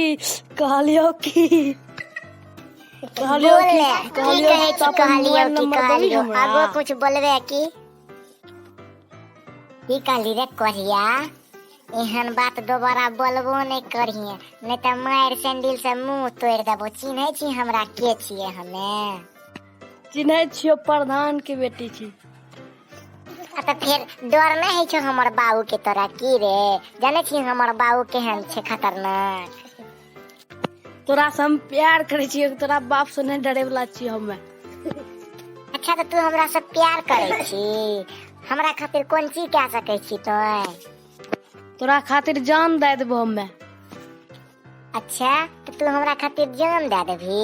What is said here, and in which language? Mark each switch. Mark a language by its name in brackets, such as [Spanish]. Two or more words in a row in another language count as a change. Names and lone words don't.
[Maithili] बोल ले की कहे छी कहलियो आगो कुछ बोलबे की कहली रे करिया एहन बात दोबारा बोलबो नहीं करिए नहीं तो मार सैंडल से मुंह तोड़ देबो। चिन्हे छी हमरा के छिए हमे? चिन्हे छियो प्रधान के बेटी छी। तो फिर डर नहीं छो हमर बाबू के तोरा की रे? जाने छी हमर बाबू केहन छे खतरनाक। तोरा से हम प्यार करे छी, तोरा बाप से नहीं डरे वाला छी हमें। अच्छा तो तू हमरा से प्यार करे छी, हमरा खातिर कौन चीज कह सके छी तोरा खातिर जान दे देबो हमें। अच्छा तो तू हमरा खातिर जान दे देबी?